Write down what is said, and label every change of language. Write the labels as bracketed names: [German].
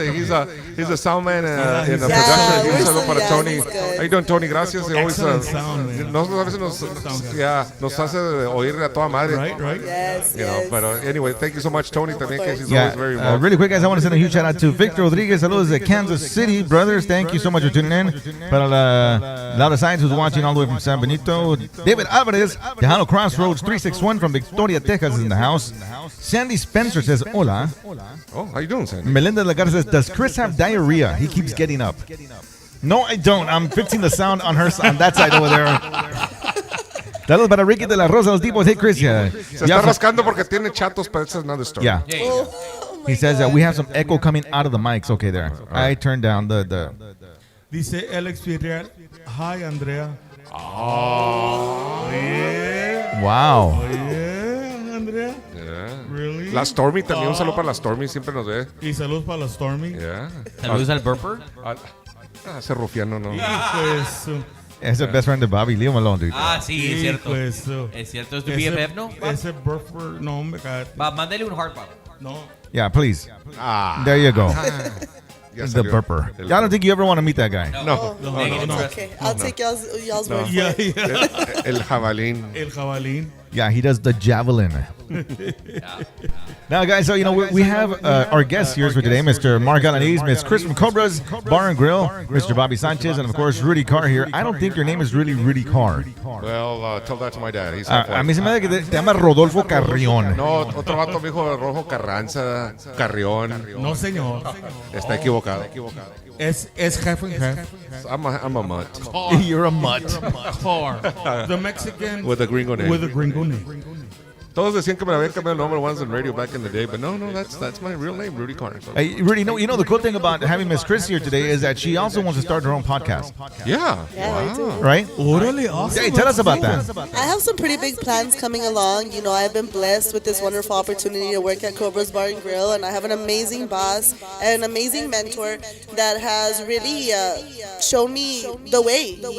[English] He's a soundman in the production. [Spanish] Un saludo para Tony. [English] How you doing, Tony? [Spanish] Gracias. [English] Excellent sound, man. [Spanish] A veces nos hace oír a toda madre. [English] Right. Yes, But anyway, thank you so much, Tony. [Spanish] También, que [English] he's always very involved. Really quick, guys, I want to send a huge shout out to Victor Rodriguez. [Spanish] Saludos de Kansas City, brothers. [English] Thank you so much for tuning in. [Spanish] Para [English] Laura Science, who's watching all the way from San Benito. David Alvarez, Tejano Crossroads 361 from Victoria, Texas, is in the house. Sandy Spencer says, hola. Oh, how you doing, Sandy? Melinda Lagarde says, does Chris have diarrhea? He keeps getting up. No, I don't. I'm fixing the sound on that side over there. [Spanish] Saludos para Ricky de la Rosa, los tipos. [English] Hey, Chris. [Spanish] Se está rascando porque tiene chatos, [English] but it's another story. Yeah. He says that we have some echo coming out of the mics. Okay, there. I turned down the... [Spanish] Dice Alex Villarreal, [English] hi, Andrea. Oh. Yeah. Wow. Oh, yeah, Andrea. Yeah. Really? [Spanish] La Stormy también, un saludo para la Stormy, siempre nos ve. Y saludos para la Stormy. [English] Yeah. [Spanish] Saludos al Burper. Ese rufiano no. Pues, Es el [English] best friend de Bobby. Leave him alone, dude. [Spanish] Sí, es cierto. Pues, Es cierto, es tu BFF, ¿no? Ese Burfer, no, me cae. Mándale un heart pop. No. [English] Yeah, please. There you go. [Spanish] Ya [English] The [Spanish] salió. [English] burper. I don't think you ever want to meet that guy. No. No. Okay, I'll take y'all's word for Yeah, it. yeah. [Spanish] El jabalín. El jabalín. [English] Yeah, he does the javelin. Now, guys, so, we have our guests here for today, Mr. Mark Alaniz, Miss Chris from Cobra's Bar and Grill, Mr. Bobby Sanchez, and, of course, Rudy Carr here. I don't think your name is really Rudy Carr. Well, tell that to my dad. He's [Spanish] A mí se me da que te llama Rodolfo Carrión. No, otro vato me dijo Rojo Carranza, Carrión. No, señor. Está equivocado. Es [English] half and half. I'm a mutt. You're a mutt. Carr. The Mexican With a gringo name. With a gringo name. [Spanish] Todos decían que me había cambiado el nombre [English] once on radio back in the day, but no, that's my real name, Rudy Carr. So. Hey, Rudy, the cool thing about having Miss Chris here today is that she also wants to start her own podcast. Yeah. I do. Right? Orale, awesome. Hey, tell us about that. I have some pretty big plans coming along. I've been blessed with this wonderful opportunity to work at Cobra's Bar and Grill, and I have an amazing boss and an amazing mentor that has really shown me the way.